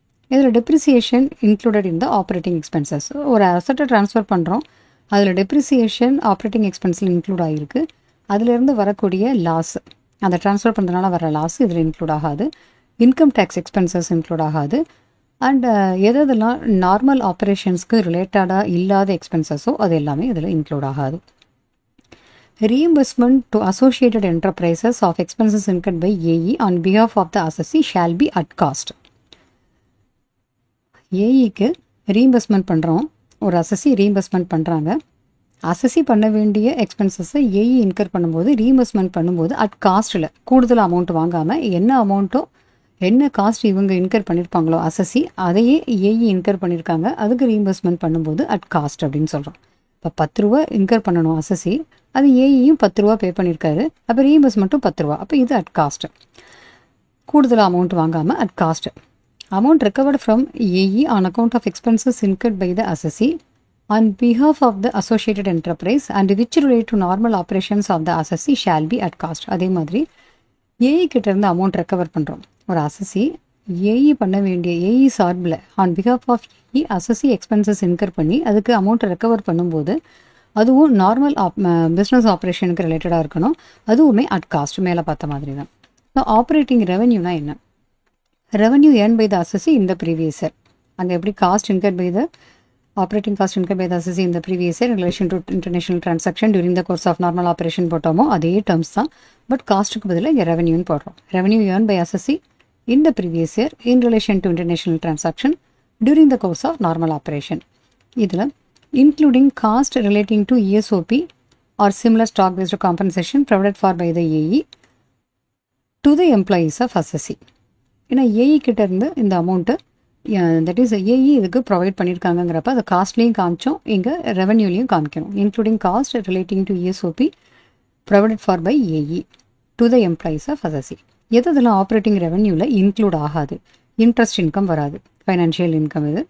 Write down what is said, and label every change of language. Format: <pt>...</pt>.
<ta>இதில்</ta> <en>Depreciation included in the operating expenses.</en> <ta>ஒரு அசெட்டை transfer பண்ணுறோம், அதில் டெப்ரிசியேஷன் ஆப்ரேட்டிங் எக்ஸ்பென்ஸில் இன்க்ளூட் ஆகிருக்கு. அதிலிருந்து வரக்கூடிய லாஸ், அந்த ட்ரான்ஸ்ஃபர் பண்ணுறதுனால வர லாஸ் இதில் இன்க்ளூட் ஆகாது. இன்கம் டேக்ஸ் எக்ஸ்பென்சஸ் இன்க்ளூட் ஆகாது. அண்ட் எதெல்லாம் நார்மல் ஆப்ரேஷன்ஸ்க்கு ரிலேட்டடாக இல்லாத எக்ஸ்பென்சஸோ அது எல்லாமே இதில் இன்க்ளூட் ஆகாது.</ta> <en>Reimbursement to associated enterprises of expenses incurred by AE on behalf of the assessee shall be at cost.</en> <ta>ஏஇக்கு reimbursement பண்ணுறோம், ஒரு அசஸி ரீஇம்பர்ஸ்மெண்ட் பண்ணுறாங்க. அசஸி பண்ண வேண்டிய எக்ஸ்பென்சஸை ஏஇ இன்கர் பண்ணும்போது ரீஇம்பர்ஸ்மெண்ட் பண்ணும்போது அட் காஸ்ட்டில் கூடுதல் அமௌண்ட் வாங்காமல் என்ன அமௌண்ட்டோ என்ன காஸ்ட் இவங்க இன்கர் பண்ணியிருப்பாங்களோ அசஸி அதையே ஏஇ இன்கர் பண்ணியிருக்காங்க, அதுக்கு ரீஇம்பர்ஸ்மெண்ட் பண்ணும்போது அட் காஸ்ட் அப்படின்னு சொல்கிறோம். இப்போ 10 ரூபா இன்கர் பண்ணணும் அசஸி, அது ஏஇயும் 10 ரூபா பே பண்ணியிருக்காரு, அப்போ ரீஇம்பர்ஸ்மெண்ட்டும் 10 ரூபா, அப்போ இது அட் காஸ்ட். கூடுதல் அமௌண்ட் வாங்காமல் at cost.</ta> <en>Amount recovered from AE on account of expenses incurred by the assessee on behalf of the associated enterprise and which relate to normal operations of the assessee shall be at cost.</en> <ta>அதே மாதிரி AE கிட்ட இருந்து amount recover பண்ணுறோம். ஒரு அசஸி AE பண்ண வேண்டிய AE சார்பில் on behalf of AE அசஸி expenses in her பண்ணி அதுக்கு அமௌண்ட்டை ரெக்கவர் பண்ணும்போது அதுவும் நார்மல் பிஸ்னஸ் ஆப்ரேஷனுக்கு ரிலேட்டடாக இருக்கணும். அதுவுமே அட் காஸ்ட், மேலே பார்த்த மாதிரி தான். ஸோ ஆப்ரேட்டிங் ரெவன்யூனா என்ன?</ta> <en>Revenue earned by the assessee in the previous year. அங்கே எப்படி cost incurred by the operating cost incurred by the assessee in the previous year in relation to international transaction during the course of normal operation</en> <ta>போட்டோமோ அதே terms தான். But காஸ்ட்டுக்கு பதிலாக இங்கே ரெவன்யூன்னு போடுறோம்.</ta> <en>Revenue earned by assessee in the previous year in relation to international transaction during the course of normal operation. இதில் including cost relating to ESOP or similar stock based compensation provided for by the AE to the employees of assessee.</en> <ta>ஏன்னா AE கிட்ட இருந்து இந்த amount that is AE இதுக்கு provide பண்ணியிருக்காங்கிறப்ப அதை காஸ்ட்லேயும் காமிச்சோம், இங்கே ரெவன்யூலையும் காமிக்கணும்.</ta> <en>Including cost relating to ESOP provided for by AE to the employees of assessee.</en> <ta>எதெல்லாம் ஆப்ரேட்டிங் ரெவன்யூவில் இன்க்ளூட் ஆகாது? இன்ட்ரெஸ்ட் இன்கம் வராது, ஃபைனான்ஷியல் இன்கம் இது.</ta>